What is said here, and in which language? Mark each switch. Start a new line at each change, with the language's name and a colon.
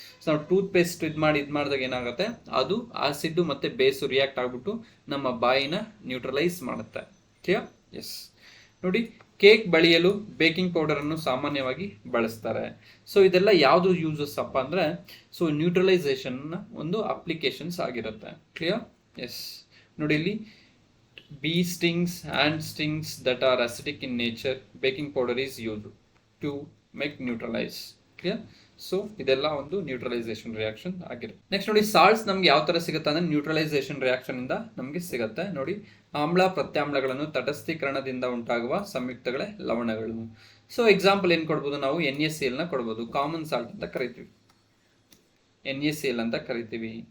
Kannada: So ನಾವು tooth paste ಮಾಡಿದಾಗ ಏನಾಗುತ್ತೆ? ಅದು ಆಸಿಡ್ ಮತ್ತೆ ಬೇಸು ರಿಯಾಕ್ಟ್ ಆಗ್ಬಿಟ್ಟು ನಮ್ಮ ಬಾಯಿನ ನ್ಯೂಟ್ರಲೈಸ್ ಮಾಡುತ್ತೆ. ಕ್ಲಿಯರ್? ಎಸ್. ನೋಡಿ, ಕೇಕ್ ಬಳಿಯಲು ಬೇಕಿಂಗ್ ಪೌಡರ್ ಅನ್ನು ಸಾಮಾನ್ಯವಾಗಿ ಬಳಸ್ತಾರೆ. ಸೊ ಇದೆಲ್ಲ ಯಾವುದು ಯೂಸಸ್ ಅಪ್ಪ ಅಂದ್ರೆ, ಸೊ ನ್ಯೂಟ್ರಲೈಸೇಷನ್ ಒಂದು ಅಪ್ಲಿಕೇಶನ್ಸ್ ಆಗಿರುತ್ತೆ. ಕ್ಲಿಯರ್? ಎಸ್. ನೋಡಿ, ಇಲ್ಲಿ
English: bee stings, ant stings that are acidic in nature, baking powder is used to make neutralize. Clear?
Kannada: So ಇದೆಲ್ಲ ಒಂದು ನ್ಯೂಟ್ರಲೈಸೇಷನ್ ರಿಯಾಕ್ಷನ್ ಆಗಿರುತ್ತೆ. ನೆಕ್ಸ್ಟ್ ನೋಡಿ, ಸಾಲ್ಟ್ಸ್ ನಮ್ಗೆ ಯಾವ ತರ ಸಿಗುತ್ತೆ ಅಂದ್ರೆ ನ್ಯೂಟ್ರಲೈಸೇಷನ್ ರಿಯಾಕ್ಷನ್ ಇಂದ ನಮಗೆ ಸಿಗುತ್ತೆ. ನೋಡಿ, ಆಮ್ಲ ಪ್ರತ್ಯಾಮ್ಲಗಳನ್ನು ತಟಸ್ಥೀಕರಣದಿಂದ ಉಂಟಾಗುವ ಸಂಯುಕ್ತಗಳೇ ಲವಣಗಳು. ಸೊ ಎಕ್ಸಾಂಪಲ್ ಏನ್ ಕೊಡ್ಬೋದು ನಾವು? NaCl ನ ಕೊಡ್ಬೋದು, ಕಾಮನ್ ಸಾಲ್ಟ್ ಅಂತ ಕರಿತೀವಿ, NaCl ಅಂತ ಕರಿತೀವಿ.